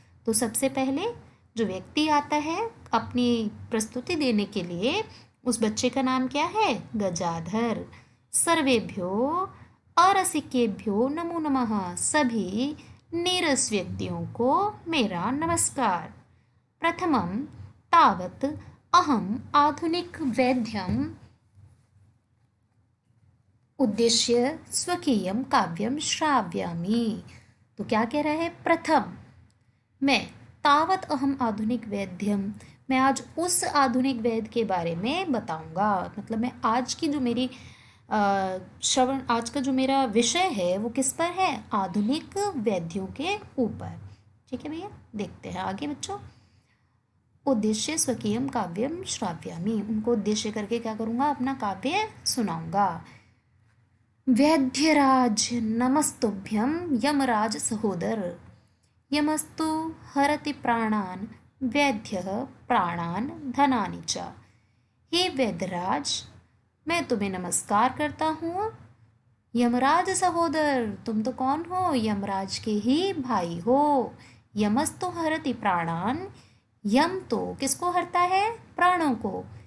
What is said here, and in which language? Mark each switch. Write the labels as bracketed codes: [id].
[hi] तो सबसे पहले जो व्यक्ति आता है अपनी प्रस्तुति देने के लिए, उस बच्चे का नाम क्या है? गजाधर। [sa] सर्वेभ्यो अरसिकेभ्यो नमो नमः, [hi] सभी नीरस व्यक्तियों को मेरा नमस्कार। [sa] प्रथमं तावत् अहम् आधुनिक वैद्यम् उद्देश्य स्वकीयं काव्यं श्राव्यामि। [hi] तो क्या कह रहा है? प्रथम मैं, [sa] तावत अहम आधुनिक वैद्यम, [hi] मैं आज उस आधुनिक वैद्य के बारे में बताऊंगा। मतलब मैं आज की जो मेरी श्रवण, आज का जो मेरा विषय है वो किस पर है? आधुनिक वैद्यों के ऊपर। ठीक है भैया, देखते हैं आगे बच्चों। [sa] उद्देश्य स्वकीयम काव्यम श्राव्यामि, [hi] उनको उद्देश्य करके क्या करूँगा? अपना काव्य सुनाऊंगा। [sa] वैद्यराज नमस्तुभ्यं यमराज सहोदर, यमस्तु हरति प्राणान् वैद्यः प्राणान् धनानि च। [hi] हे वैद्यराज, मैं तुम्हें नमस्कार करता हूँ। [sa] यमराज सहोदर, [hi] तुम तो कौन हो? यमराज के ही भाई हो। [sa] यमस्तु हरति प्राणान्, [hi] यम तो किसको हरता है? प्राणों को।